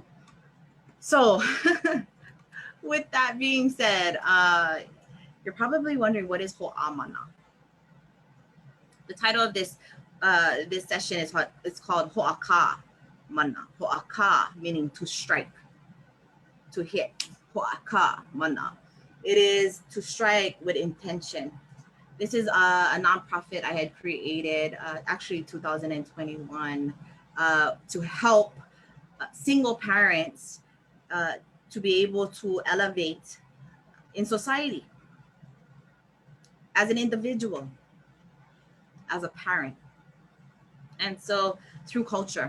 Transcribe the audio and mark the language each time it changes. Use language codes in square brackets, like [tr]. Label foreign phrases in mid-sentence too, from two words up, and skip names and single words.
[en] So with that being said, you're probably wondering, what is Hoʻā Mana? The title of this this session is it's called Hoʻaka Mana. Hoʻaka meaning to strike, to hit. Hoʻaka Mana. It is to strike with intention. This is a nonprofit I had created, actually 2021, to help single parents to be able to elevate in society, as an individual, as a parent, and so through culture.